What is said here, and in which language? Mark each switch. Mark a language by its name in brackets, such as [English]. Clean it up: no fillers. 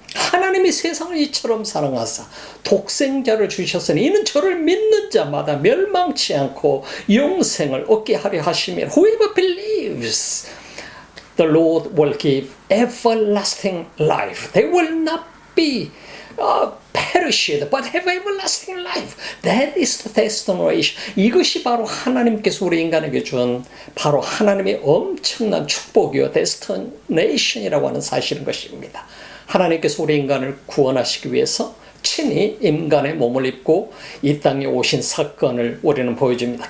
[Korean] 하나님이 세상을 이처럼 사랑하사 독생자를 주셨으니 이는 저를 믿는 자마다 멸망치 않고 영생을 얻게 하려 하시며 [English] whoever believes The Lord will give everlasting life. They will not be perished, but have everlasting life. That is the destination. [Korean] 이것이 바로 하나님께서 우리 인간에게 준 바로 하나님의 엄청난 축복이요, destination이라고 하는 사실인 것입니다. 하나님께서 우리 인간을 구원하시기 위해서 친히 인간의 몸을 입고 이 땅에 오신 사건을 우리는 보여줍니다.